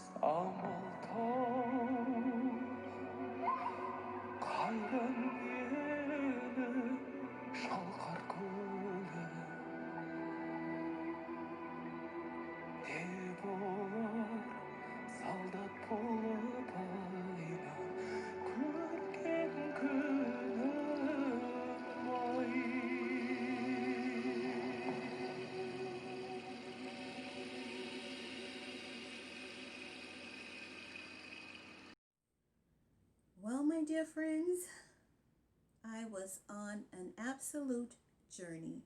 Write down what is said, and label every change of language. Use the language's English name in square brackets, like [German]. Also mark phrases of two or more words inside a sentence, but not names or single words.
[Kazakh] қайран елі шалқар көлі не болар солдат болып айна көрген күнім ай. [English] Well, my dear friends, I was on an absolute journey,